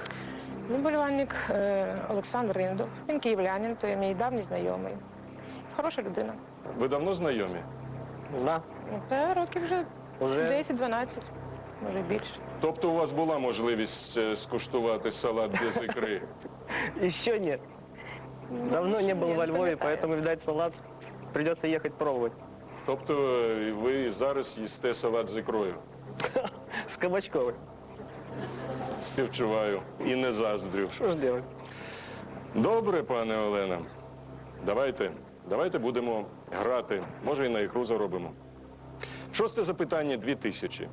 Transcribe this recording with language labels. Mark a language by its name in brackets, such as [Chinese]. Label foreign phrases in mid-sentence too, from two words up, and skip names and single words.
[Ukrainian] Мій болівальник Олександр Індов. Він київлянин, то є мій давній знайомий. Хороша людина. Ви давно знайомі? Да, Та років вже Уже? 10-12, може більше. Тобто у вас була можливість скуштувати салат без ікри? [Russian] еще нет. Давно не был я во не Львове, [Ukrainian] пам'ятаю. [Russian] поэтому, видать, салат придется ехать пробовать. [Ukrainian] Тобто ви зараз їсте салат з ікрою? [Russian] С кабачковой. [Ukrainian] Співчуваю і не заздрю. [Russian] Что ж делать? [Ukrainian] Добре, пане Олена. Давайте будемо грати. Може, і на ікру заробимо. 6 запитання, 2000.